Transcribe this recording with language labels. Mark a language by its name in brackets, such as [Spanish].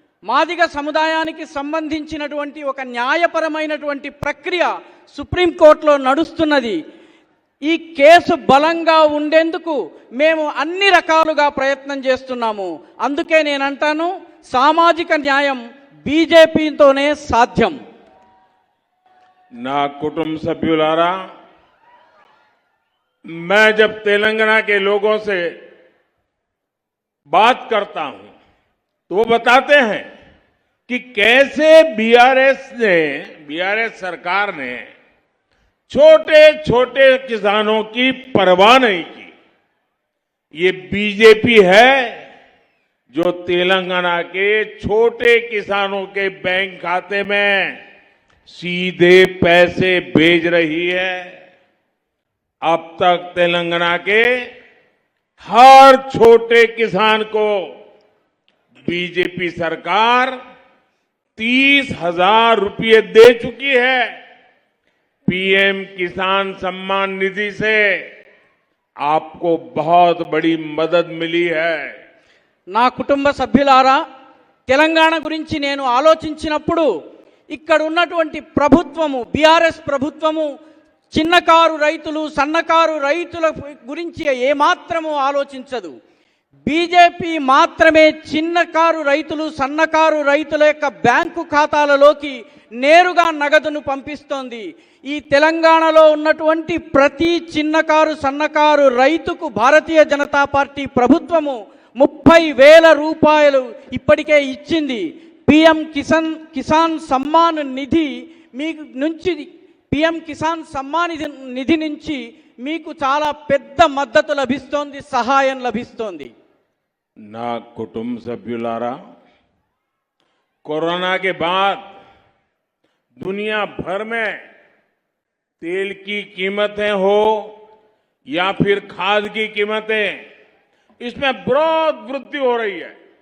[Telugu] మాదిగ సముదాయానికి సంబంధించినటువంటి ఒక న్యాయపరమైనటువంటి ప్రక్రియ సుప్రీంకోర్టులో నడుస్తున్నది. ఈ కేసు బలంగా ఉండేందుకు మేము అన్ని రకాలుగా ప్రయత్నం చేస్తున్నాము. అందుకే నేను అంటాను, సామాజిక న్యాయం బీజేపీతోనే సాధ్యం. నా కుటుంబ సభ్యులారా, [Hindi] मैं जब तेलंगाना के लोगों से बात करता हूं तो वो बताते हैं कि कैसे बीआरएस सरकार ने छोटे छोटे किसानों की परवाह नहीं की। ये बीजेपी है जो तेलंगाना के छोटे किसानों के बैंक खाते में सीधे पैसे भेज रही है। अब तक तेलंगाना के हर छोटे किसान को बीजेपी सरकार 30,000 रुपये दे चुकी है। पीएम किसान सम्मान निधि से आपको बहुत बड़ी मदद मिली है। [Telugu] నా కుటుంబ సభ్యులారా, తెలంగాణ గురించి నేను ఆలోచించినప్పుడు ఇక్కడ ఉన్నటువంటి ప్రభుత్వము, బీఆర్ఎస్ ప్రభుత్వము చిన్నకారు రైతులు, సన్నకారు రైతుల గురించి ఏమాత్రము ఆలోచించదు. బీజేపీ మాత్రమే చిన్నకారు రైతులు, సన్నకారు రైతుల యొక్క బ్యాంకు ఖాతాలలోకి నేరుగా నగదును పంపిస్తోంది. ఈ తెలంగాణలో ఉన్నటువంటి ప్రతి చిన్నకారు, సన్నకారు రైతుకు భారతీయ జనతా పార్టీ ప్రభుత్వము 30,000 రూపాయలు ఇప్పటికే ఇచ్చింది. పిఎం కిసాన్ సమ్మాన్ నిధి మీకు నుంచి, పిఎం కిసాన్ సమ్మాన్ నిధి నుంచి మీకు చాలా పెద్ద మద్దతు లభిస్తోంది, సహాయం లభిస్తోంది. ना कुटुंब सभ्युलारा, [Hindi] कोरोना के बाद दुनिया भर में तेल की कीमतें हो या फिर खाद की कीमतें, इसमें बहुत वृद्धि हो रही है।